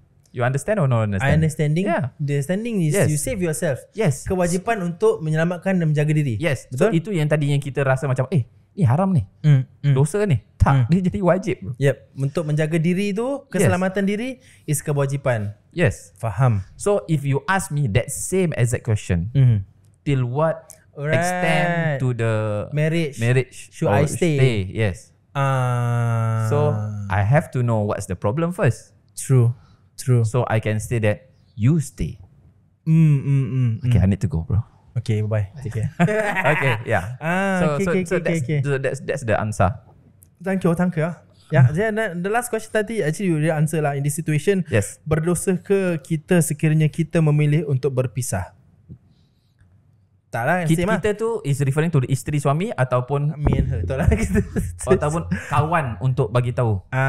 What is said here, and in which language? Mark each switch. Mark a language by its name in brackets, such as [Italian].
[English] You understand or not understand? I understanding. Yeah. The standing is you save yourself. Yes. [Malay] Kewajipan untuk menyelamatkan dan menjaga diri. [English] Yes. [Malay] Betul? [English] So [Malay] itu yang tadi yang kita rasa macam ni haram ni. Dosa ni. Tak, dia jadi wajib bro. Yep. Untuk menjaga diri tu, keselamatan diri [English] is [Malay] kewajipan. [English] Yes. [Malay] Faham. [English] So if you ask me that same exact question, till what extent to the marriage should I stay? Yes. So I have to know what's the problem first. True. So I can say that you stay. Okay, I need to go, bro. Okay, bye. Take care. Okay, yeah. So that's the answer. Thank you. Yeah, then the last question [Malay] tadi [English] actually you answer [Malay] lah. [English] In this situation, yes. [Malay] Berdosa ke kita sekiranya kita memilih untuk berpisah? Tak lah, kita tu [English] is referring to the [Malay] isteri suami ataupun [English] me and her, [Malay] betul lah. Ataupun kawan untuk bagi tahu.